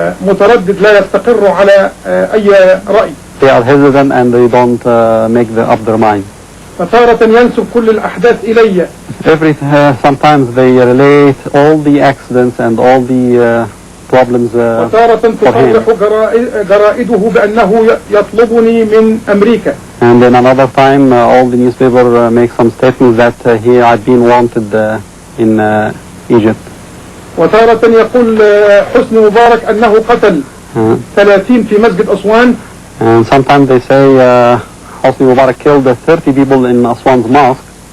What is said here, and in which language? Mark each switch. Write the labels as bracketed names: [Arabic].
[Arabic] متردد لا يستقر على أي رأي. [English] They are hesitant and they don't make up their mind. [Arabic] فتارة ينسب كل الأحداث إلي. [English] Sometimes they relate all the accidents and all the problems [Arabic] وتارة تصرح جرائده بأنه يطلبني من أمريكا. [English] And then another time all the newspaper make some statements that he had been wanted in Egypt. [Arabic] وتارة يقول حسني مبارك أنه قتل 30 في مسجد أسوان. [English] And sometimes they say Hosni Mubarak killed 30 people in Aswan's mosque.